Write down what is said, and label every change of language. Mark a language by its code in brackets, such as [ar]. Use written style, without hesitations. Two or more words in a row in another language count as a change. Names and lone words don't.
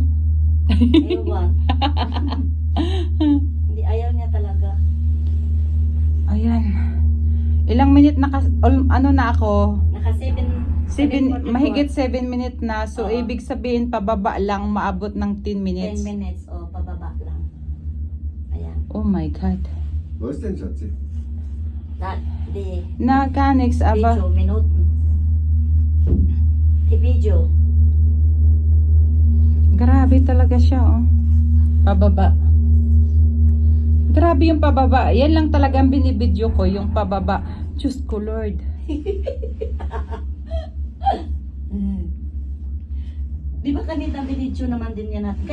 [tl] Ewan. Hindi, ayaw niya talaga. Ayan. Ilang minute na ano na ako? Naka 7 Mahigit 7 minutes na. So, Oo. ibig sabihin, pababa lang, maabot ng 10 10 minutes. minutes, o pababa lang. Ayan. [en] Oh my God. [de] Wo ist denn, Schatzi? [en] That, the [tl] Nakanex, aba. [en] video, minute. The video. [tl] Grabe talaga siya, oh. Pababa. Grabe yung pababa. Yan lang talaga ang binibidyo ko, yung pababa. Diyos ko, Lord. Di ba kanina video naman din yan natin?